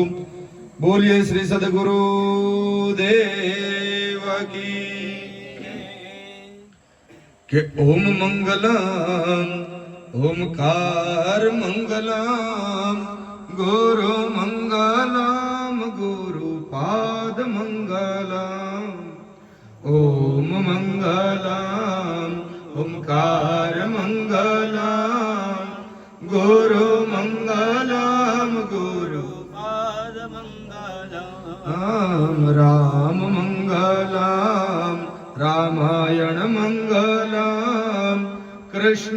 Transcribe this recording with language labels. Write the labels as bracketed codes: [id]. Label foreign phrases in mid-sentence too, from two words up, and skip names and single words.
[gu] બોલીએ શ્રી સદગુરુ દેવ કી [sa] કે ओम मंगलम ओमकार मंगलम गुरु मंगलम गुरु पाद मंगलम ओम मंगलम ओमकार मंगलम गुरु मंगलम गुरु पाद मंगलम राम मंगलम रामायण मंगलम कृष्ण